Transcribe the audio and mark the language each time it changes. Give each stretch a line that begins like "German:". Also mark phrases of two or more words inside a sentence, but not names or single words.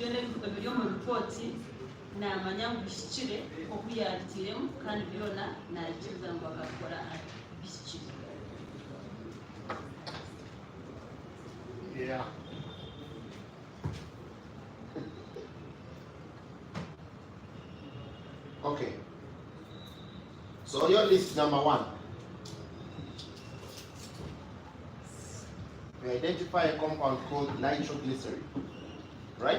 Nyankole: byona ebiri omu ripooti namanya ngu bishikire oku yabitiremu kandi byona nabikiriza ngu bagakora bishikire.
English: Yeah. Okay. So your list number 1. We identify a compound called nitroglycerin, right?